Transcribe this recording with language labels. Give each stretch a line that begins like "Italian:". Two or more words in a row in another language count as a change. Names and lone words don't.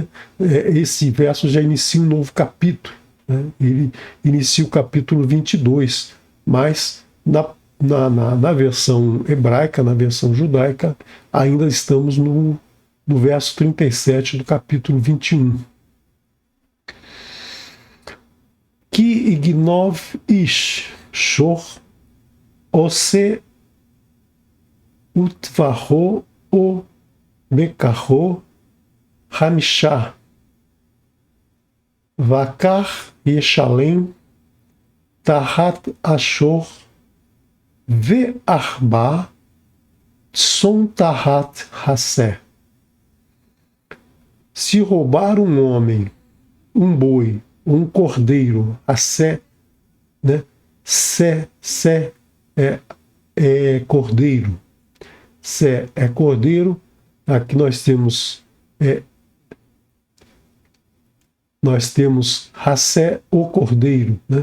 Portuguese: Esse verso já inicia um novo capítulo, né? Ele inicia o capítulo 22, mas na versão hebraica, na versão judaica, ainda estamos no verso 37 do capítulo 21.
Hebrew: כי יגנב איש שור או שה וטבחו או מכרו חמשה בקר ישלם תחת השור וארבע צאן תחת השה.
Portuguese: Se roubar um homem, um boi, um cordeiro, Assé, né? Sé é cordeiro. Sé é cordeiro. Aqui nós temos Hassé, o cordeiro, né?